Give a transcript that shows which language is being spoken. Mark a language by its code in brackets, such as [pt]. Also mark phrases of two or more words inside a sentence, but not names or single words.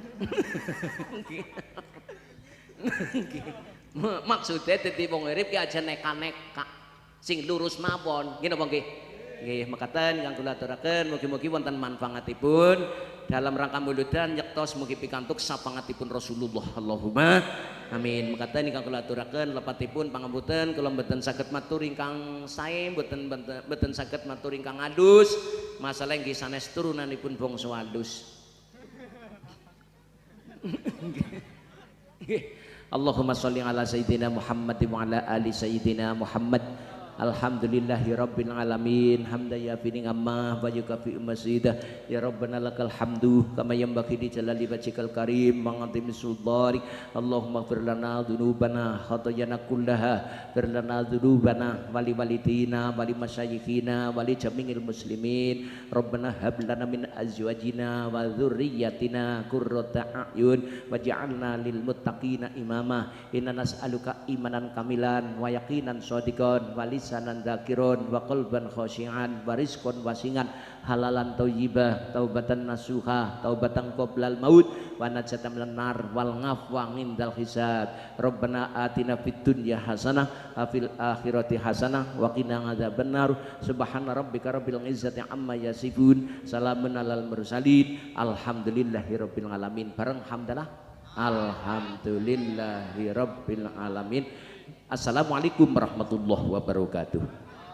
[jv] maksudnya dadi wong urip ki aja neka-neka sing lurus mawon ngene apa nggih nggih mekaten ingkang kula aturaken mugi-mugi wonten manfaatipun [id] dalam rangka [jv] muludan nyektos mugi pikantuk sapangatipun Rasulullah [ar] اللهم آمين [jv] mekaten ingkang kula aturaken lepatipun pangampunten kula mboten saged matur ingkang sae mboten saged matur ingkang alus masalah nggih sanes turunanipun bangsa alus [ar] اللهم صل على سيدنا محمد وعلى آل سيدنا محمد الحمد لله رب العالمين حمدا يوافي نعمه ويكافئ مزيده يا ربنا لك الحمد كما ينبغي لجلال وجهك الكريم mangati سلطاني اللهم اغفر لنا ذنوبنا خطايانا كلها اغفر لنا ذنوبنا ولوالدينا ولمشايخنا ولجميع المسلمين ربنا هب لنا من أزواجنا وذرياتنا قرة أعين واجعلنا للمتقين إماما إنا نسألك إيمانا كاملا ويقينا صادقا ولسانا ذاكرا وقلبا خاشعا ورزقا واسعا حلالا طيبا توبة نصوحا توبة قبل الموت ونجاة من النار والعفو عند الحساب ربنا آتنا في الدنيا حسنة وفي الآخرة حسنة وقنا عذاب النار سبحان ربك رب العزة عما يصفون سلام على المرسلين الحمد لله رب العالمين bareng hamdalah الحمد لله رب العالمين. السلام عليكم ورحمة الله وبركاته.